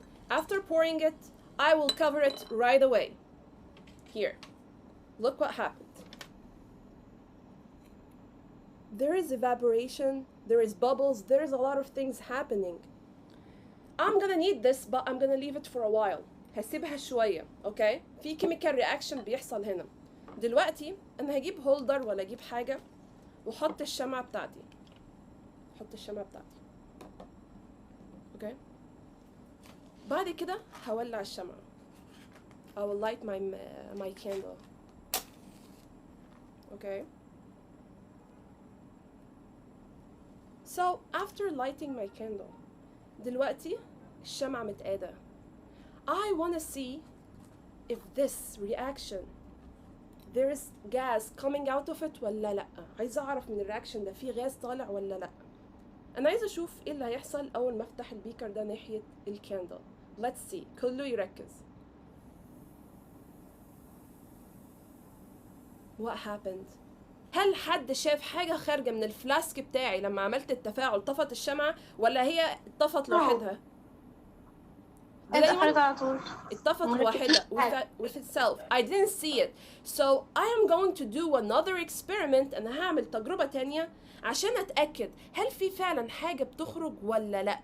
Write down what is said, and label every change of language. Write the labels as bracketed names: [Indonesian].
[English] After pouring it, I will cover it right away. Here, look what happened. There is evaporation, there is bubbles, there is a lot of things happening. I'm gonna need this, but I'm gonna leave it for a while. [Arabic] هسيبها شوية، okay? في [English] chemical reaction [Arabic] بيحصل هنا. دلوقتي أنا هجيب هولدر ولا أجيب حاجة وأحط الشمعة بتاعتي. okay? بعد كده هولع الشمعة. [English] I will light my candle. Okay? So after lighting my candle, [Arabic] دلوقتي الشمعة متقادة. [English] I want to see if this reaction there is gas coming out of it [Arabic] ولا لأ. عايزة أعرف من الرياكشن ده في غاز طالع ولا لأ. أنا عايزة أشوف إيه اللي هيحصل أول ما أفتح البيكر ده ناحية الكاندل. [English] Let's see. [Arabic] كله يركز. [English] What happened? [Arabic] هل حد شاف حاجة خارجة من الفلاسك بتاعي لما عملت التفاعل طفت الشمعة ولا هي اتطفت لوحدها؟ اتطفت على طول. اتطفت لوحدها [English] with itself. I didn't see it. So I am going to do another experiment. [Arabic] أنا هعمل تجربة تانية عشان أتأكد هل في فعلا حاجة بتخرج ولا لأ.